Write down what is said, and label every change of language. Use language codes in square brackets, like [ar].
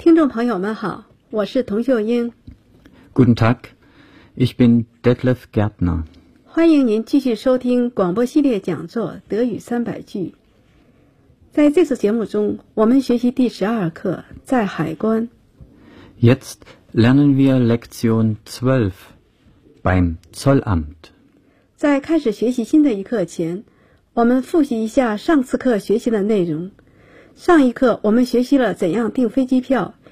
[zh] 朋友们好，我是童秀英。 [de] Guten Tag, ich bin Detlef Gärtner。 [zh] 欢迎您继续收听广播系列讲座《德语300句》。在这次节目中，我们学习第12课《在海关》。 [de] Jetzt lernen wir Lektion 12 beim Zollamt。 [zh] 在开始学习新的一课前，我们复习一下上次课学习的内容。上一课我们学习了怎样订飞机票。